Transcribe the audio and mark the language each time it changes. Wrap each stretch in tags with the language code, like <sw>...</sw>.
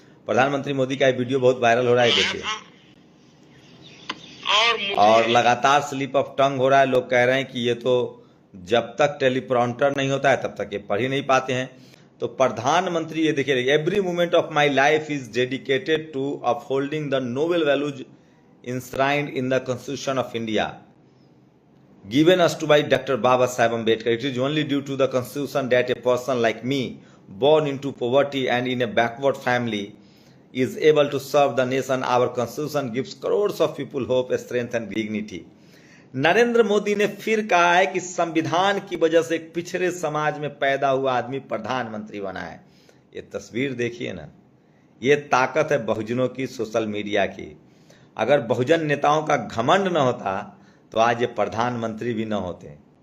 <hi>प्रधानमंत्री मोदी का ये वीडियो बहुत वायरल हो रहा है, देखिए, और लगातार स्लिप ऑफ टंग हो रहा है। लोग कह रहे हैं कि ये तो जब तक टेलीप्रॉम्प्टर नहीं होता है तब तक ये पढ़ ही नहीं पाते हैं। तो प्रधानमंत्री, ये देखिए,</hi> <en>Every moment of my life is dedicated to upholding the noble values enshrined in the Constitution of India, given us to by Dr. Baba Saheb Ambedkar. It is only due to the Constitution that a person like me, born into poverty and in a backward family, is able to serve the nation. Our Constitution gives crores of people hope, strength and dignity.</en> <hi>Narendra Modi ने फिर कहा है कि संविधान की वजह से एक पिछड़े समाज में पैदा हुआ आदमी प्रधानमंत्री बना है। ये तस्वीर देखिए ना, ये ताकत है बहुजनों की, सोशल मीडिया की। अगर बहुजन नेताओं का घमंड न होता तो आज ये प्रधानमंत्री भी न होते।</hi>